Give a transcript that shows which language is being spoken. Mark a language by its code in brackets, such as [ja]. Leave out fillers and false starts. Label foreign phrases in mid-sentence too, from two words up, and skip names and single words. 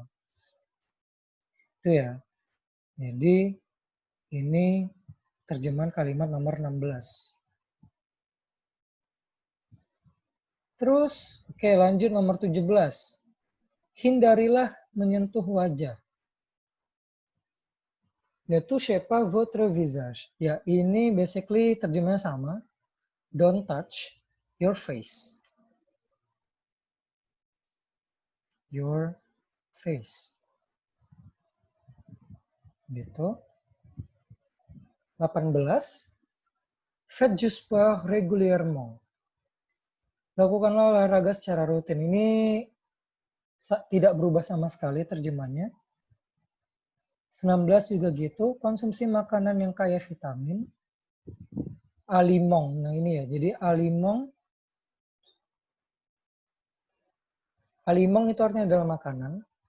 [id] Itu ya. Jadi ini terjemahan kalimat nomor 16. Terus, oke lanjut nomor 17. Hindarilah menyentuh wajah. [fr] Ne touchez pas votre visage. [id] Ya, ini basically terjemahnya sama. [en] Don't touch your face. Your face. [id] Gitu. 18. [fr] Faites du sport régulièrement. [id] Lakukanlah olahraga secara rutin. Ini tidak berubah sama sekali terjemahnya. 19 juga gitu. Konsumsi makanan yang kaya vitamin. Alimong. Nah ini ya. Jadi alimong itu artinya adalah makanan.